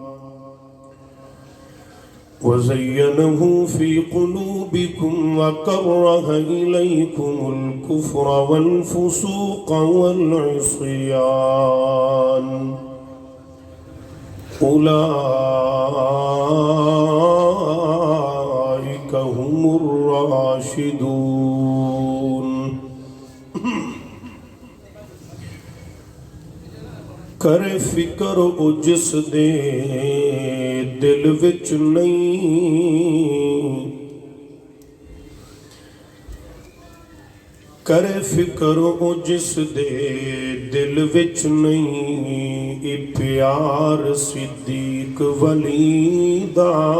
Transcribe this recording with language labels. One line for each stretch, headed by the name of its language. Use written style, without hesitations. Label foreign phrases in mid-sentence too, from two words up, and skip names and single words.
Arabic: وَزَيَّنَهُ فِي قُلُوبِكُمْ وَكَرَّهَ إِلَيْكُمُ الْكُفْرَ وَالْفُسُوقَ وَالْعِصْيَانَ أُولَئِكَ هُمُ الرَّاشِدُونَ۔
Punjabi: کرے فکر او جس دے دل وچ نہیں، کرے فکر او جس دے دل وچ نہیں، اے پیار صدیق ولی دا